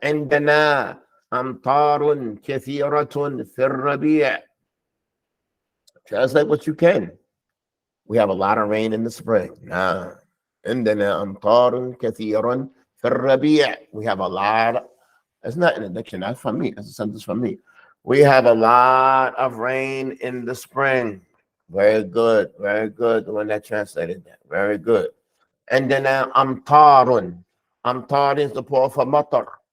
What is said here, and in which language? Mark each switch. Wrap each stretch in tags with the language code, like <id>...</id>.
<ar>عندنا أمطار كثيرة في الربيع.</ar> <en>Translate what you can. We have a lot of rain in the spring.</en> <ar>عندنا أمطار كثيرة في الربيع.</ar> <en>We have a lot. It's not in the dictionary. That's from me. That's a sentence from me. We have a lot of rain in the spring. Very good. Very good. The one that translated that. Very good. And then amtarun. Amtar is the plural for matar.</en>